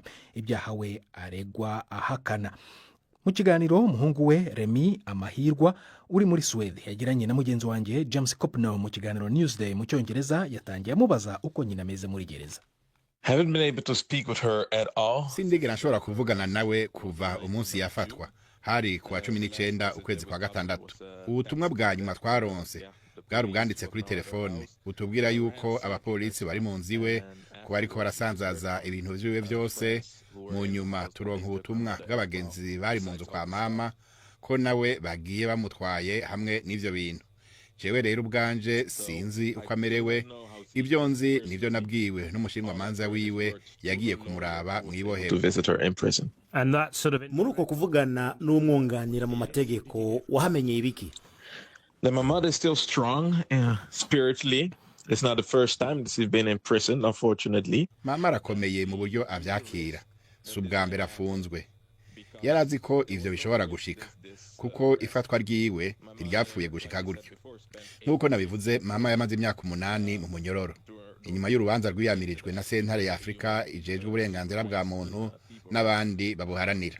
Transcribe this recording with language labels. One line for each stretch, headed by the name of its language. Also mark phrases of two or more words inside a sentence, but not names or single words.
Kinyarwanda: ibyaha we aregwa ahakana. mu kiganiro umuhungu we Remy Amahirwa uri muri Suwede yagiranye na mugenzi wanjye James Copnell mu kiganiro Newsday mu Cyongereza, yatangiye amubaza uko nyina ameze muri gereza. Sindigera nshobora kuvugana nawe kuva umunsi yafatwa, hari kuwa 19 ukwezi kwa gatandatu.
Rundi: ubutumwa bwa nyuma twaronse bwari bwanditse kuri telefone butubwira yuko abapolisi bari mu nzu iwe ko bariko barasanzaza ibintu vyiwe byose. mu nyuma turonka ubutumwa bw'abagenzi bari mu nzu kwa mama ko nawe bagiye bamutwaye hamwe n'ivyo bintu. jewe rero ubwanje sinzi uko amerewe, ibyo nzi nivyo nabwiwe n'umushinjwamanza wiwe yagiye kumuraba mw'ibohero.
Kinyarwanda: muri uko kuvugana n'umwunganira mu mategeko wahamenye ibiki?
English: My mother is still strong spiritually. It's not the first time that she's been in prison, unfortunately.
Rundi: Mama arakomeye mu buryo avyakira, si ubwa mbere afunzwe. yarazi ko ivyo bishobora gushika kuko ifatwa ryiwe ntiryapfuye gushika gutyo. nk'uko nabivuze, mama yamaze imyaka 8 mu munyororo inyuma y'urubanza rwiyamirijwe na sentare ya Afrika ijejwe uburenganzira bwa muntu n'abandi babuharanira.